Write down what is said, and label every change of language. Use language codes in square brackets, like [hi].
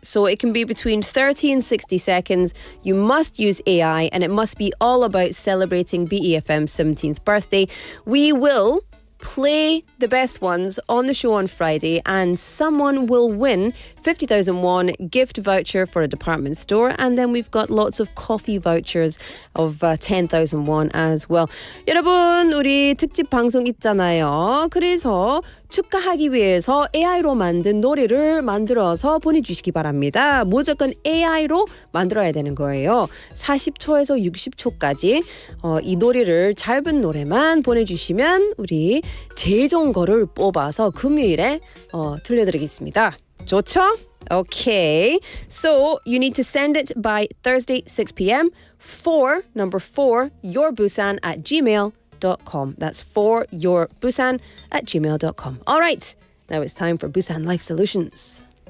[en] So it can be between 30 and 60 seconds. You must use AI and it must be all about celebrating BEFM's 17th birthday. We will play the best ones on the show on Friday and someone will win 50,000 won gift voucher for a department store, and then we've got lots of coffee vouchers of 10,000 won as well. [ko] 여러분, 우리 특집 방송 있잖아요. 그래서 축하하기 위해서 AI로 만든 노래를 만들어서 보내주시기 바랍니다. 무조건 AI로 만들어야 되는 거예요. 40초에서 60초까지 이 노래를 짧은 노래만 보내주시면 우리 제일 좋은 거를 뽑아서 금요일에 들려드리겠습니다. 좋죠? Okay. [en] So you need to send it by Thursday 6 p.m. number 4 yourbusan@gmail.com. That's 4yourbusan@gmail.com. All right. Now it's time for Busan Life Solutions.